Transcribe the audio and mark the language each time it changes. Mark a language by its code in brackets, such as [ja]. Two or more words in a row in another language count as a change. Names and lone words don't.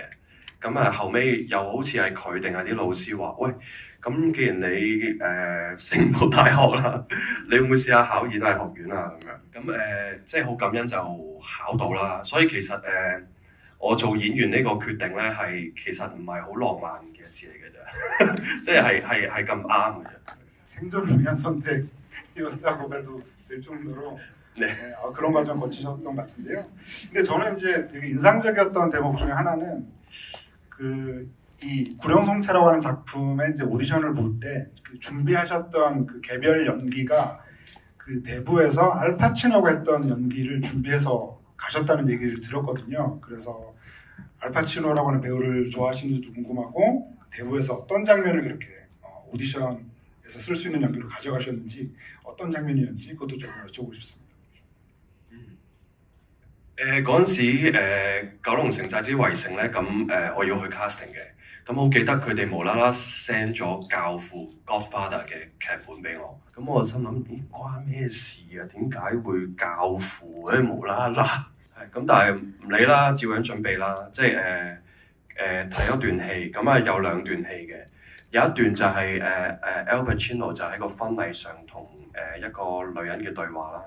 [yue] 咁後尾又好似係佢定係啲老師話，喂，咁既然你升唔到大學啦，你會唔會試下考演藝學院啊？咁樣咁即係好感恩就考到啦。所以其實我做演員呢個決定咧，係其實唔係好浪漫嘅事嚟嘅啫，即係咁啱嘅啫。 [ko] 생존을 위한 선택이었다고 해도 될 정도로 네, 그런 과정 거치셨던 것 같은데요. 근데 저는 이제 되게 인상적이었던 대목 중에 하나는 이 구령성체라고 하는 작품의 이제 오디션을 볼 때 준비하셨던 그 개별 연기가 그 내부에서 알파치노가 했던 연기를 준비해서 가셨다는 얘기를 들었거든요. 그래서 알파치노라고 하는 배우를 좋아하시는지도 궁금하고, 내부에서 어떤 장면을 그렇게 오디션에서 쓸 수 있는 연기로 가져가셨는지, 어떤 장면이었는지 그것도 조금 여쭤보고 싶습니다. [yue] 嗰陣時九龍城寨之圍城咧，咁我要去 casting 嘅，咁好記得佢哋無啦啦 send 咗教父 Godfather 嘅劇本俾我，咁我心諗咦關咩事啊？點解會教父咧無啦啦？係咁，但係唔理啦，照樣準備啦，即係睇一段戲，咁有兩段戲嘅，有一段就係Al Pacino 就喺個婚禮上同一個女人嘅對話啦。